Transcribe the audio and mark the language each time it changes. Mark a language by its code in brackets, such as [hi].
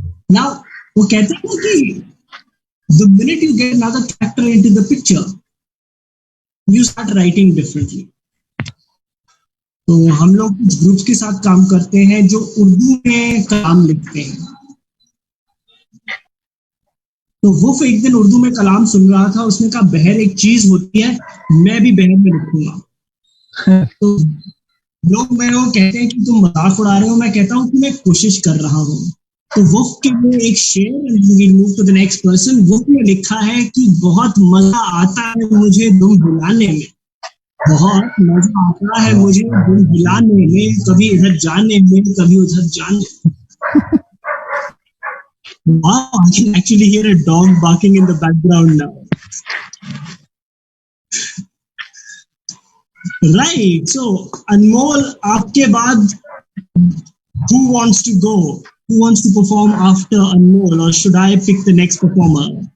[en] Now, [hi] वो कहते हैं कि [en] the minute you get another character into the picture, you start writing differently. [hi] तो हम लोग कुछ ग्रुप्स के साथ काम करते हैं जो उर्दू में कलाम लिखते हैं. तो वो एक दिन उर्दू में कलाम सुन रहा था, उसने कहा बहर एक चीज होती है, मैं भी बहर में लिखूंगा. तो लोग मेरे को कहते हैं कि तुम मजाक उड़ा रहे हो, मैं कहता हूँ कि मैं कोशिश कर रहा हूँ. तो वो के लिए एक शेर, [en] We move to the next person. [hi] वो ने लिखा है कि बहुत मजा आता है मुझे तुम हिलाने में, बहुत मजा आता है मुझे तुम हिलाने में, कभी इधर जाने में कभी उधर जाने. [en] Wow, I can actually hear a dog barking in the background now. Right. So, Anmol, [hi] आपके बाद [en] who wants to go? Who wants to perform after Anmol, or should I pick the next performer?